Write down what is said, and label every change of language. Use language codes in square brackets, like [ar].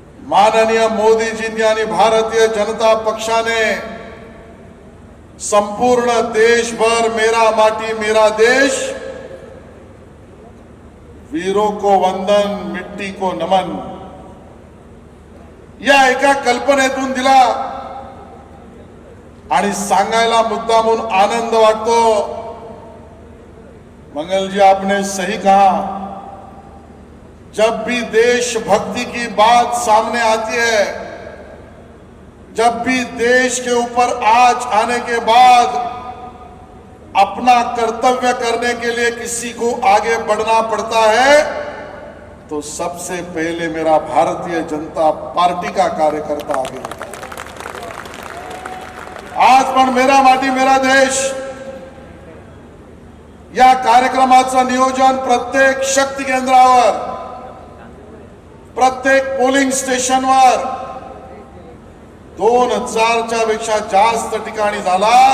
[mr] माननीय मोदीजींनी आणि भारतीय जनता पक्षाने संपूर्ण देशभर [hi] मेरा माटी मेरा देश, वीरों को वंदन मिट्टी को नमन [mr] या एका कल्पनेतून दिला आणि सांगायला मुद्दा म्हणून आनंद वाटतो. [hi] मंगल जी, आपने सही कहा, जब भी देशभक्ति की बात सामने आती है, जब भी देश के ऊपर आज आने के बाद अपना कर्तव्य करने के लिए किसी को आगे बढ़ना पड़ता है, तो सबसे पहले मेरा भारतीय जनता पार्टी का कार्यकर्ता आगे होता है. [mr] आज पण मेरा माटी मेरा देश या कार्यक्रमाचं नियोजन प्रत्येक शक्ती केंद्रावर, प्रत्येक पोलिंग स्टेशनवर 2000च्या पेक्षा जास्त ठिकाणी झाला.